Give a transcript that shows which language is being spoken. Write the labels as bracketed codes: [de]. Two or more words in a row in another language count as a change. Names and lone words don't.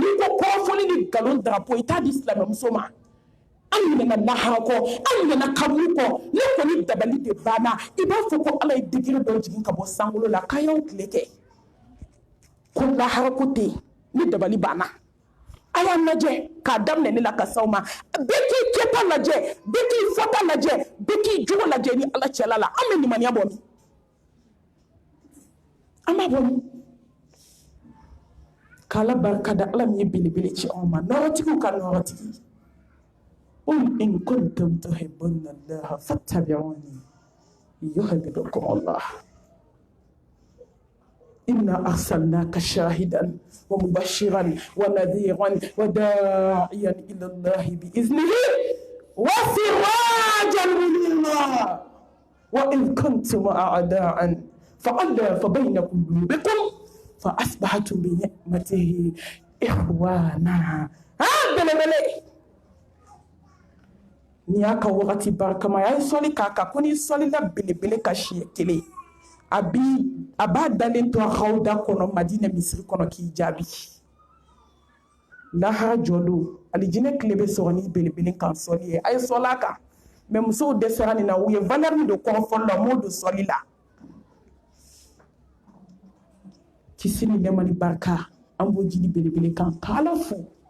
[bm] ko kɔrɔfɔli ni nkalon darapo i t'a di silamɛmuso ma an minɛna lahara kɔ an minɛna kaburu kɔ ne kɔni dabali de banna i b'a fɔ ko ala ye degré dɔ jigin ka bɔ sankolo la k'a y'aw tile kɛ ko lahara ko tɛ yen ne dabali banna a y'a lajɛ k'a daminɛ ne la ka s'aw ma bɛɛ k'i kɛta lajɛ bɛɛ k'i fɔta lajɛ bɛɛ k'i jogo lajɛ ni ala cɛla la an bɛ nimaniya bɔ min an b'a bɔ min k'ala barika da ala min ye belebele ci anw ma nɔrɔtigiw ka nɔrɔtigi [ar] قل إن كنتم تحبون الله فاتبعوني يحببكم الله إنا أرسلناك شاهدا ومبشرا ونذيرا وداعيا إلى الله بإذنه وسراجا منيرا وإن كنتم أعداء فألف بين قلوبكم فأصبحتم بنعمته إخوانا هذا الملك [bm] ni y'a ka wagati barikama a ye sɔli k'a kan ko ni sɔlila belebele ka siɲɛ kelen a b'a dalen to hawuda kɔnɔ madinɛ misiri kɔnɔ k'i jaabi lahara jɔ don alijinɛ tile bɛ sɔrɔ ni belebele kan sɔli ye a ye sɔli a kan mais musow dɛsɛra nin na u ye valeur min don kɔrɔfɔli la u m'o don sɔli la kisi ni nɛɛma ni barika an b'o jidi belebele kan k'ala fo